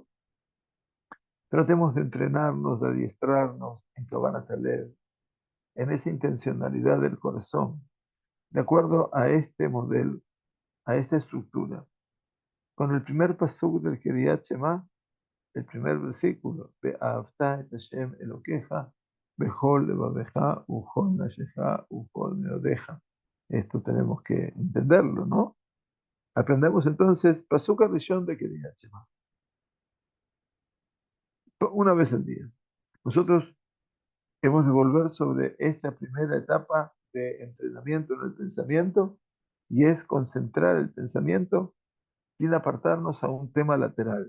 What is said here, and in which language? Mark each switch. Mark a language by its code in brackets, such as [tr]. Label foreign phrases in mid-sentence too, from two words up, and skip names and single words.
[es] Tratemos de entrenarnos, de adiestrarnos en [he] כוונת הלב, [es] en esa intencionalidad del corazón, de acuerdo a este modelo, a esta estructura. Con el primer pasuk del Kriyat Shema, el primer versículo, [he] ואהבת את השם אלוקיך בכל לבבך ובכל נפשך ובכל מאודך. [es] Esto tenemos que entenderlo, ¿no? Aprendemos entonces [he] פסוק ראשון [es] de Kriyat Shema, una vez al día. Nosotros hemos de volver sobre esta primera etapa de entrenamiento en el pensamiento y es concentrar el pensamiento sin apartarnos a un tema lateral.